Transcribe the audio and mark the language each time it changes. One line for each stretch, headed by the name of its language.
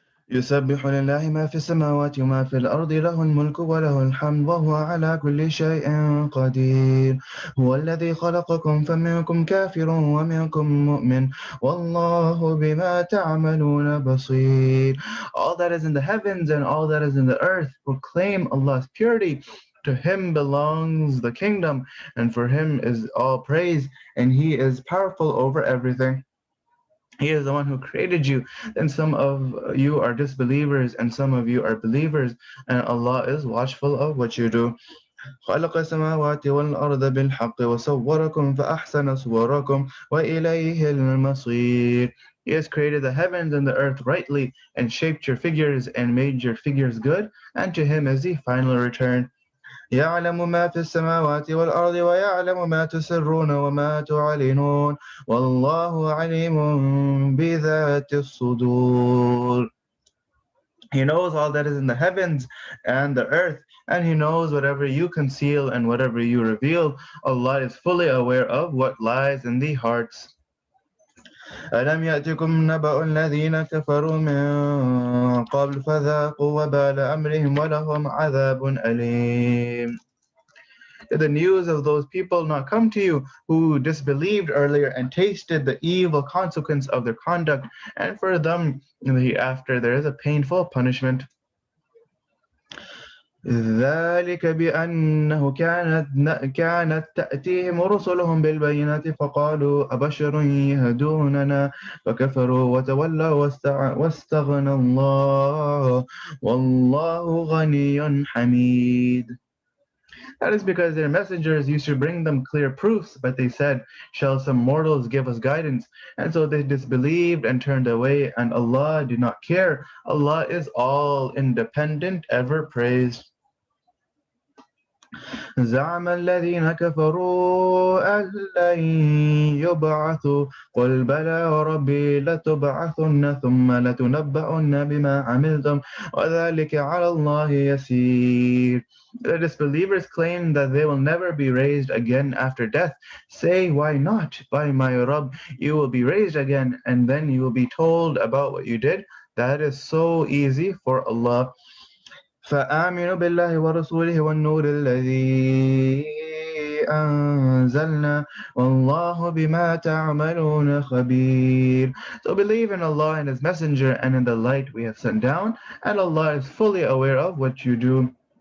Arabic: يسبح لله ما في السماوات وما في الأرض له الملك وله الحمد وهو على كل شيء قدير هو الذي خلقكم فمنكم كافر ومنكم مؤمن والله بما تعملون بصير.
English: All that is in the heavens and all that is in the earth proclaim Allah's purity. To him belongs the kingdom and for him is all praise and he is powerful over everything. He is the one who created you. Then some of you are disbelievers and some of you are believers. And Allah is watchful of what you do.
Arabic: خلق السماوات والأرض بالحق وصوركم فأحسن صوركم وإليه المصير.
English: He has created the heavens and the earth rightly and shaped your figures and made your figures good. And to him is the final return.
Arabic: يعلم ما في السماوات والأرض ويعلم ما تسرون وما تعلنون والله عليم بذات الصدور.
English: He knows all that is in the heavens and the earth, and he knows whatever you conceal and whatever you reveal. Allah is fully aware of what lies in the hearts.
Arabic: ألم يأتكم نبأ الذين كفروا من قبل فذاقوا وبال أمرهم ولهم عذاب أليم.
English: Did the news of those people not come to you who disbelieved earlier and tasted the evil consequence of their conduct, and for them in the hereafter there is a painful punishment.
Arabic: ذلك بأنه كانت تأتيهم رسلهم بالبينات فقالوا أبشر يهدوننا فكفروا وتولوا واستغنى الله والله غني حميد.
English: That is because their messengers used to bring them clear proofs, but they said, shall some mortals give us guidance? And so they disbelieved and turned away, and Allah did not care. Allah is all independent, ever praised.
Arabic: زعم الذين كفروا أن لن يبعثوا قل بلى وربي لتبعثن ثم لتنبؤن بما عملتم وذلك على الله يسير.
English: The disbelievers claim that they will never be raised again after death. Say, why not? By my Rabb, you will be raised again, and then you will be told about what you did. That is so easy for Allah.
Arabic: فآمنوا بالله ورسوله والنور الذي أنزلنا والله بما تعملون خبير.
English: So believe in Allah and His Messenger and in the light we have sent down, and Allah is fully aware of what you do.